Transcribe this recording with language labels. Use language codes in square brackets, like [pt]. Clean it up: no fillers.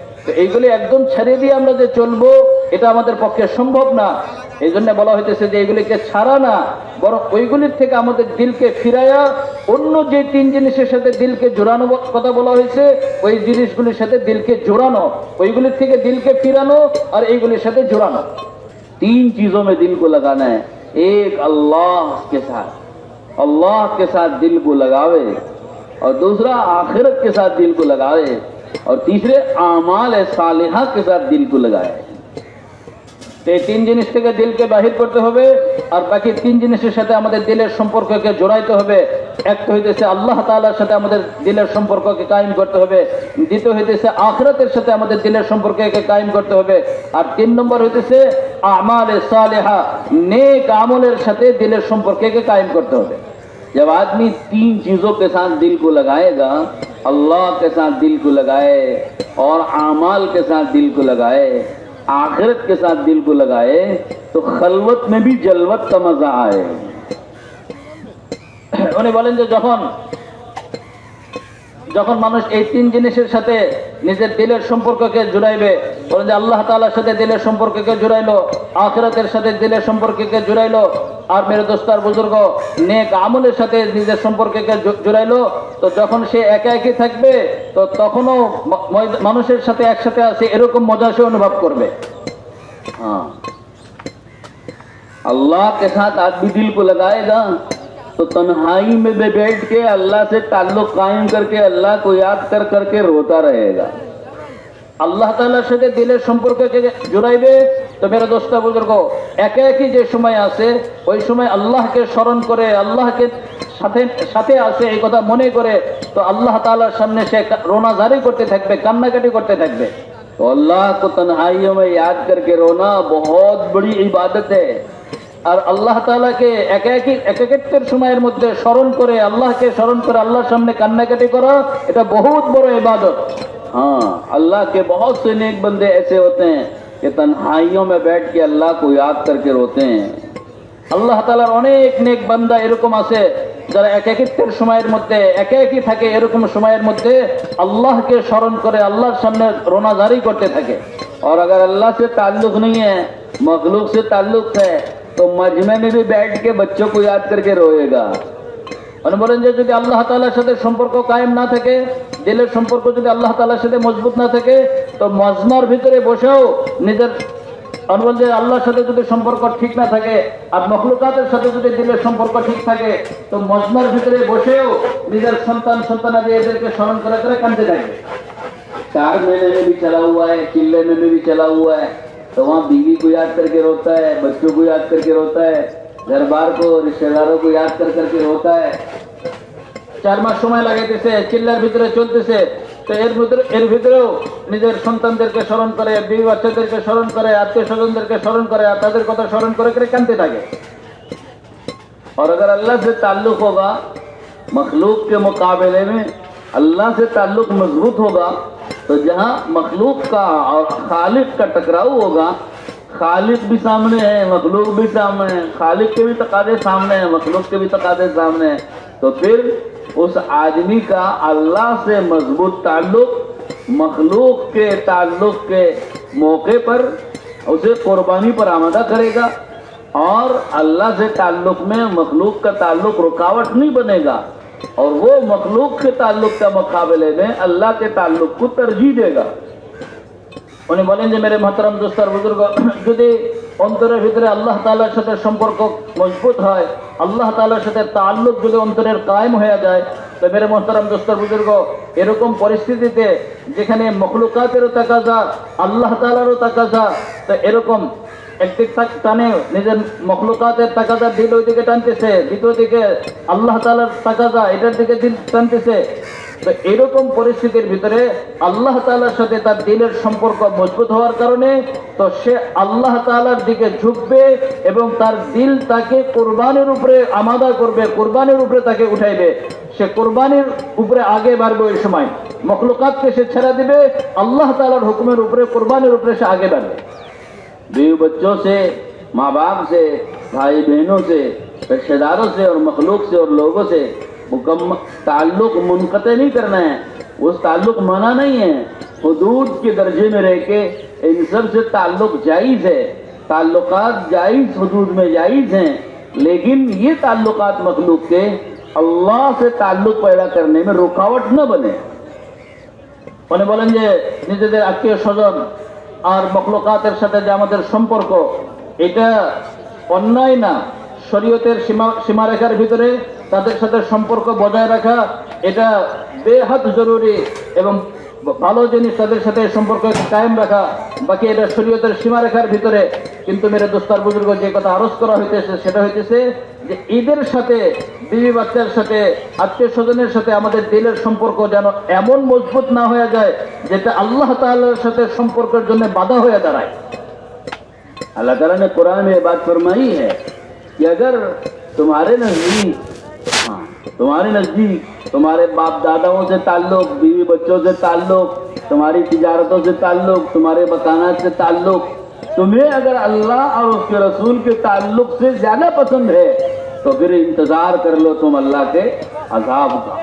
[bn] তো এইগুলি একদম ছেড়ে দিয়ে আমরা যে চলবো এটা আমাদের পক্ষে সম্ভব না। এই জন্য বলা হইতেছে যে এইগুলিকে ছাড়া না, বরং ওইগুলির থেকে আমাদের দিলকে ফিরাইয়া অন্য যে তিন জিনিসের সাথে দিলকে জোড়ানো কথা বলা হয়েছে ওই জিনিসগুলির সাথে দিলকে জোড়ানো, ওইগুলির থেকে দিলকে ফিরানো আর এইগুলির সাথে জোড়ানো। [hi] 3 चीजों में दिल को लगाना है। एक अल्लाह के साथ दिल को लगावे, और दूसरा आखिरत के साथ दिल को लगावे, और तीसरे आमाल सालिहा के साथ दिल को लगाए। [bn] এই তিন জিনিস থেকে দিলকে বাহির করতে হবে আর বাকি তিন জিনিসের সাথে আমাদের দিলের সম্পর্ককে জোড়াইতে হবে। এক তো হইতেছে আল্লাহ তাআলার সাথে আমাদের দিলের সম্পর্ককে কায়েম করতে হবে, দ্বিতীয় হইতেছে আখিরাতের সাথে আমাদের দিলের সম্পর্ককে কায়েম করতে হবে, আর 3 নম্বর হইতেছে আমালে সালেহা, নেক আমলের সাথে দিলের সম্পর্ককে কায়েম করতে হবে। [hi] जब आदमी 3 चीजों के साथ दिल को लगाएगा, अल्लाह के साथ दिल को लगाए और आमाल के साथ दिल को लगाए, आखिरत के साथ दिल को लगाए, तो खलवत में भी जलवत का मजा आए। [bn] উনি বলেন যে যখন মানুষ এই তিন জিনিসের সাথে নিজের দিলের সম্পর্ককে জুড়াইবে, বলেন যে আল্লাহ তাআলার সাথে দিলের সম্পর্ককে জুড়াইলো, আখিরাতের সাথে দিলের সম্পর্ককে জুড়াইলো, আর [hi] মেরে দোস্তার বুজুর্গ [bn] নেক আমলের সাথে নিজের সম্পর্ককে জুড়াইলো, তো যখন সে একা একই থাকবে তো তখনও মানুষের সাথে একসাথে আছে এরকম মজা সে অনুভব করবে। [hi] हाँ, अल्लाह के साथ आदमी दिल को लगाएगा तो तन्हाई में भी बैठ के अल्लाह से ताल्लुक कायम करके अल्लाह को याद कर करके रोता रहेगा। [bn] আল্লাহ তাআলার সাথে দিলের সম্পর্ককে জুড়াইবে, তো [hi] মেরে দোস্ত বুজুর্গ [bn] একা একই যে সময় আছে ওই সময় আল্লাহকে স্মরণ করে, আল্লাহকে সাথে সাথে আছে এই কথা মনে করে, তো আল্লাহ তাআলার সামনে সে রোনা জারি করতে থাকবে, কান্নাকাটি করতে থাকবে। [hi] तो अल्लाह को तन्हाइयों में याद करके रोना बहुत बड़ी इबादत है। [bn] আর আল্লাহ তাআলাকে একাকিত্বের সময়ের মধ্যে স্মরণ করে, আল্লাহকে স্মরণ করে আল্লাহর সামনে কান্নাকাটি করা এটা বহুত বড় ইবাদত। [hi] हाँ, अल्लाह के बहुत से नेक बंदे ऐसे होते हैं कि तन्हाइयों में बैठ के अल्लाह को याद करके रोते हैं। [bn] আল্লাহ তাআলার অনেক নেক বান্দা এরকম আছে যারা একাকিত্বের সময়ের মধ্যে একাকি থাকে, এরকম সময়ের মধ্যে আল্লাহকে স্মরণ করে আল্লাহর সামনে রোনা জারি করতে থাকে। [hi] और अगर अल्लाह से ताल्लुक नहीं है, मखलूक से ताल्लुक है, तो मजमे में भी बैठ के बच्चों को याद करके रोएगा। [bn] উনি বলেন যে যদি আল্লাহ তাআলার সাথে সম্পর্ক কায়েম না থাকে, দিলের সম্পর্ক যদি আল্লাহ তাআলার সাথে মজবুত না থাকে, তো মজমার ভিতরে বসেও নিজের যে আল্লাহর সাথে যদি সম্পর্ক ঠিক না থাকে আর মখলুকাতের সাথে যদি দিলের সম্পর্ক ঠিক থাকে, তো মজমার ভিতরে বসেও নিজের সন্তানাদি এদেরকে স্মরণ করে করে কাঁদতে থাকবে। [hi] 4 महीने में भी चला हुआ है, चिल्ले में भी चला हुआ है, तो वहाँ बीवी को याद करके रोता है, बच्चों को याद करके रोता है, घर बार को, रिश्तेदारों को याद कर करके रोता है। [bn] 4 মাস সময় লাগাইতেছে, চিল্লার ভিতরে চলতেছে, তো এর ভিতরেও নিজের সন্তানদেরকে স্মরণ করে, বিবি বাচ্চাদেরকে স্মরণ করে, আত্মীয় স্বজনদেরকে স্মরণ করে, আর তাদের কথা স্মরণ করে করে কাঁদতে থাকে। [hi] और अगर अल्लाह से ताल्लुक होगा, मखलूक के मुकाबले में अल्लाह से ताल्लुक मजबूत होगा, तो जहाँ मखलूक का और खालिक का टकराव होगा, खालिक भी सामने है, मखलूक भी सामने है, खालिक के भी तकादे सामने हैं, मखलूक के भी तकादे सामने हैं, तो फिर उस आदमी का अल्लाह से मजबूत ताल्लुक मखलूक के ताल्लुक के मौके पर उसे कुर्बानी पर आमादा करेगा, और अल्लाह से ताल्लुक में मखलूक का ताल्लुक रुकावट नहीं बनेगा, और वो मखलूक के ताल्लुक के मुकाबले में अल्लाह के ताल्लुक को तरजीह देगा। [bn] উনি বলেন যে [hi] মেরে মহতরম দোস্তার বুজুর্গ, [bn] যদি অন্তরের ভিতরে আল্লাহ তাআলার সাথে সম্পর্ক মজবুত হয়, আল্লাহ তাআলার সাথে তাল্লুক যদি অন্তরের কায়েম হয়ে যায়, তো মেরে মহতরম দোস্তার বুজুর্গ এরকম পরিস্থিতিতে যেখানে মখলুকাতেরও তাকাজা, আল্লাহ তাআলারও তাকাজা, তো এরকম একদিক টানে নিজের মখলুকাতের তাকাজা দিল ওই দিকে টানতেছে, দ্বিতীয় দিকে আল্লাহ তাআলার তাকাজা এটার দিকে দিল টানতেছে, তো এরকম পরিস্থিতির ভিতরে আল্লাহ তাআলার সাথে তার দিলের সম্পর্ক মজবুত হওয়ার কারণে তো সে আল্লাহ তাআলার দিকে ঝুঁকবে এবং তার দিল তাকে কুরবানির উপরে আমাদা করবে, কুরবানির উপরে তাকে উঠাইবে, সে কুরবানির উপরে আগে বাড়বে। ওই সময় মখলুকাতকে সে ছেড়ে দিবে, আল্লাহ তাআলার হুকুমের উপরে, কুরবানির উপরে সে আগে বাড়বে। [hi] बीवी बच्चों से, माँ बाप से, भाई बहनों से, रिश्तेदारों से और मखलूक से और लोगों से मुकम्मल ताल्लुक मुनक़ते नहीं करना है। उस ताल्लुक मना नहीं है, हुदूद के दर्जे में रह के इन सब से ताल्लुक जायज़ है, ताल्लुकात जायज़ हुदूद में जायज़ हैं, लेकिन ये ताल्लुकात मखलूक के अल्लाह से ताल्लुक पैदा करने में रुकावट न बने। [bn] उन्हें बोलें जे निजेদের আত্মীয় স্বজন আর মখলুকাতের সাথে যে আমাদের সম্পর্ক, এটা অন্যায় না। শরীয়তের সীমারেখার ভিতরে তাদের সাথে সম্পর্ক বজায় রাখা এটা বেহাদ জরুরি, এবং ভালো জিনিস তাদের সাথে সম্পর্ক কায়েম রাখা, বাকি এটা শরীয়তের সীমারেখার ভিতরে। কিন্তু [hi] মেরে দোস্তার বুজুর্গ [bn] যে কথা আরজ করা হইতেছে সেটা হইতেছে যে ঈদের সাথে, বিবি বাচ্চার সাথে, আত্মীয় স্বজনের সাথে আমাদের দিলের সম্পর্ক যেন এমন মজবুত না হয়ে যায় যেটা আল্লাহ তাআলার সাথে সম্পর্কের জন্য বাধা হয়ে দাঁড়ায়। [hi] अल्लाह ताला ने कुरान में बात फरमाई है कि अगर तुम्हारे नजदीक तुम्हारे बाप दादाओं से ताल्लुक, बीवी बच्चों से ताल्लुक, तुम्हारी तिजारतों से ताल्लुक, तुम्हारे मकानात से ताल्लुक, तुम्हें अगर अल्लाह और उसके रसूल के ताल्लुक से ज्यादा पसंद है तो फिर इंतजार कर लो तुम अल्लाह के अजाब का।